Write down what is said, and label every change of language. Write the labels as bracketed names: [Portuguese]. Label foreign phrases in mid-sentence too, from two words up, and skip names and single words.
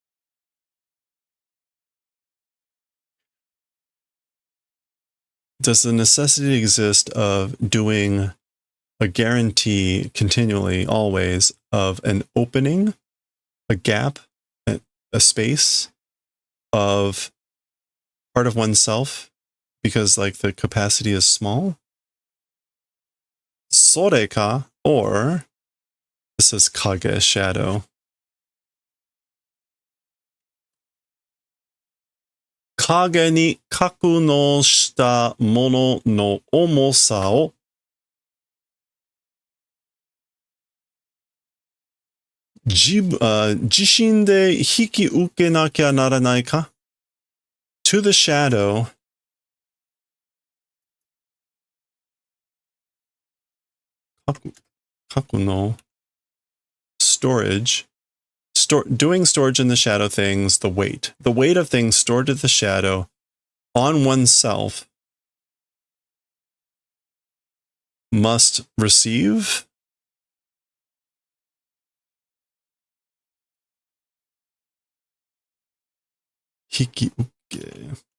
[English] Does the necessity exist of doing a guarantee continually, always, of an opening, a gap, a space of part of oneself because like the capacity is small? Soreka, or this is kage, shadow. [Japanese] 影に格納したものの重さを自身で引き受けなきゃならないか? [English] To the shadow, kaku no storage, doing storage in the shadow things, the weight of things stored in the shadow on oneself must receive [Japanese] 引き受け.